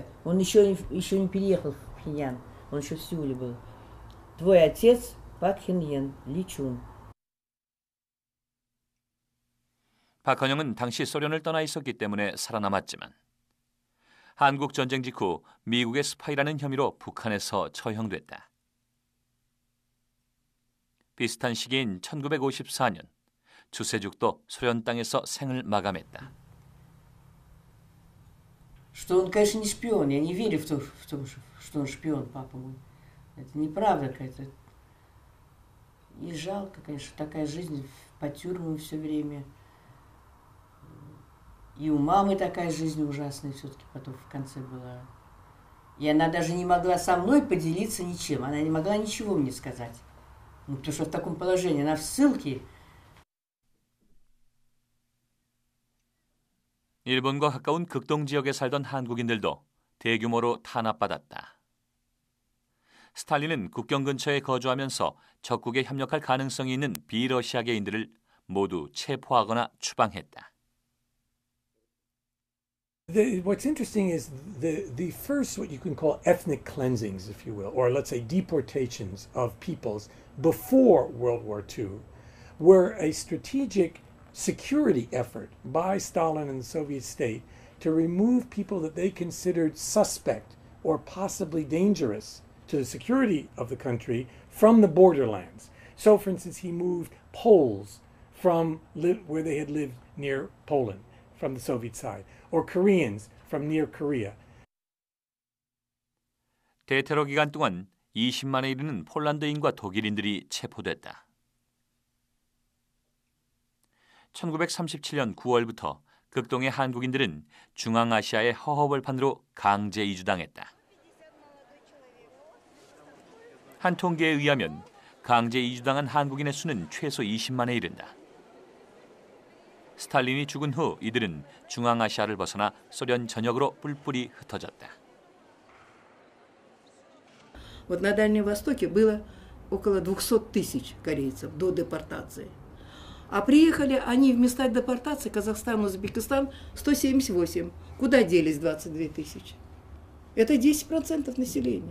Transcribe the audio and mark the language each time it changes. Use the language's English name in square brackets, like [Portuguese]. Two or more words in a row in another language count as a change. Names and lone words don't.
[Russian] Он еще не переехал в Пхеньян, он еще в Сеуле был. Твой отец Пак Хин-йен, Ли Чун. [Korean] 박헌영은 당시 소련을 떠나 있었기 때문에 살아남았지만 한국 전쟁 직후 미국의 스파이라는 혐의로 북한에서 처형됐다. 비슷한 시기인 1954년 주세죽도 소련 땅에서 생을 마감했다. [Russian] Что он, конечно, не шпион. Я не верю в то, что он шпион, папа мой. Это неправда какая-то. И жалко, конечно, такая жизнь по тюрьмам все время. И у мамы такая жизнь ужасная все-таки потом в конце была. И она даже не могла со мной поделиться ничем. Она не могла ничего мне сказать. Ну, потому что в таком положении она в ссылке. [Korean] 일본과 가까운 극동 지역에 살던 한국인들도 대규모로 탄압받았다. 스탈린은 국경 근처에 거주하면서 적국에 협력할 가능성이 있는 비러시아계인들을 모두 체포하거나 추방했다. [English] What's interesting is the first, what you can call ethnic cleansings, if you will, or let's say deportations of peoples before World War II, were a strategic security effort by Stalin and the Soviet state to remove people that they considered suspect or possibly dangerous to the security of the country from the borderlands. So, for instance, he moved Poles from where they had lived near Poland, from the Soviet side, or Koreans from near Korea. [Korean] 대테러 기간 동안 20만에 이르는 폴란드인과 독일인들이 체포됐다. 1937년 9월부터 극동의 한국인들은 중앙아시아의 허허벌판으로 강제 이주당했다. 한 통계에 의하면 강제 이주당한 한국인의 수는 최소 20만에 이른다. 스탈린이 죽은 후 이들은 중앙아시아를 벗어나 소련 전역으로 뿔뿔이 흩어졌다. [Russian] Вот на Дальнем Востоке было около 200 тысяч корейцев до депортации. А приехали они в места депортации, Казахстан, Узбекистан, 178. Куда делись 22 тысячи? Это 10% населения.